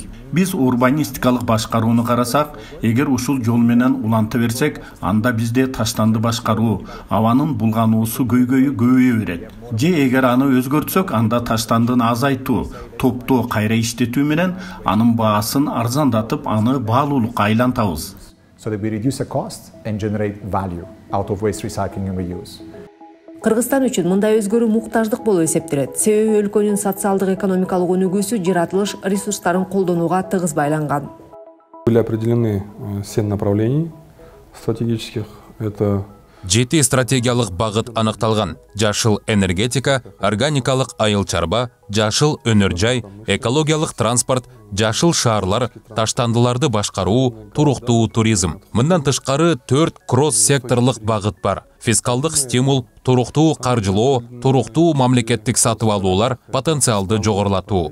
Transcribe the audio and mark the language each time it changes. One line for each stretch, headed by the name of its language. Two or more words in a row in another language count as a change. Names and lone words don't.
Kyrgyz: Биз урбанистикалык башкарууну карасак, эгер ушул жол менен уланта берсек, анда бизде таштанды башкаруу, абанын булгануусу көйгөйү көбөйө берет. Же эгер аны өзгөртсөк, анда таштандыны азайтуу, топтоо кайра иштетүү менен анын баасын арзандатып, аны баалуулукка айлантабыз.
English: So that we reduce the cost and generate value out of waste recycling and reuse.
Kyrgyz: Кыргызстан үчүн мындай өзгөрүү муктаждык болуп эсептелет. Себеби өлкөнүн социалдык экономикалык өнүгүүсү жаратылыш ресурстарын колдонууга тыгыз байланган.
Russian: Были определены 7 направлений стратегических. Это
Kyrgyz: 7 стратегиялык багыт аныкталган: жашыл энергетика, органикалык айыл чарба, жашыл өнөр жай, экологиялык транспорт, жашыл шаарлар, таштандыларды башкаруу, туруктуу туризм. Мындан тышкары 4 кросс-секторлук багыт бар: фискалдык стимул, туруктуу каржылоо, туруктуу мамлекеттик сатып алуулар, потенциалды жогорулатуу.